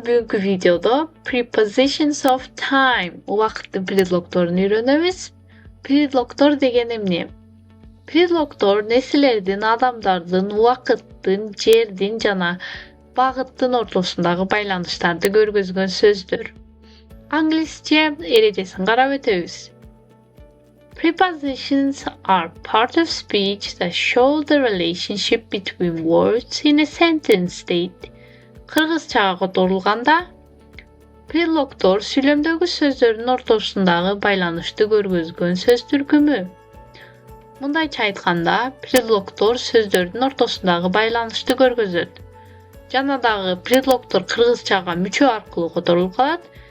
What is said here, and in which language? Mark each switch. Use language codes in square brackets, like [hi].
[ky] Бүгінгі видеода [en] prepositions of time [ky] уақыттың предлогторын үйренеміз. Предлогтор деген эмне? Предлогтор нерселердин, адамдардын, убакыттын, жердин жана багыттын ортосундагы байланыштарды көргөзгөн сөздөр. Англисче эрежесин карап өтөбүз. [en] Prepositions are part of speech that show the relationship between words in a sentence state. [ky] Кыргызчага которулганда предлогтор сүйлөмдөгү сөздөрдүн ортосундагы байланышты көргөзгөн сөз түркүмү. Мындайча айтканда, предлогтор сөздөрдүн ортосундагы байланышты көргөзөт. Жана дагы предлогтор кыргызчага мүчө аркылуу которулуп калат.